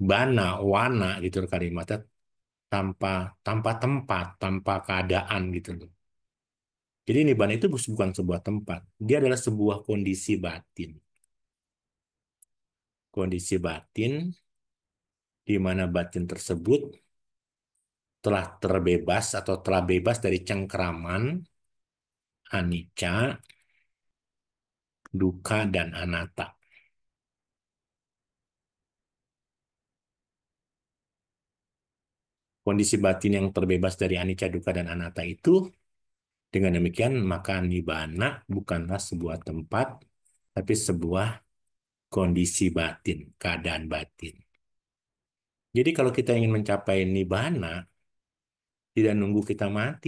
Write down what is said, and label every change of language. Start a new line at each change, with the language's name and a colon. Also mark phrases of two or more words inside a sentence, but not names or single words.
Indonesian: bana, wana gitu loh kalimatnya, tanpa tanpa tempat, tanpa keadaan gitu loh. Jadi nibbana itu bukan sebuah tempat, dia adalah sebuah kondisi batin. Kondisi batin di mana batin tersebut telah terbebas atau telah bebas dari cengkeraman,
Pali: anicca, dukkha,
Indonesian: dan anatta. Kondisi batin yang terbebas dari
Pali: anicca, dukkha,
Indonesian: dan anatta itu, dengan demikian maka nibbana bukanlah sebuah tempat, tapi sebuah kondisi batin, keadaan batin. Jadi kalau kita ingin mencapai nibbana, tidak nunggu kita mati.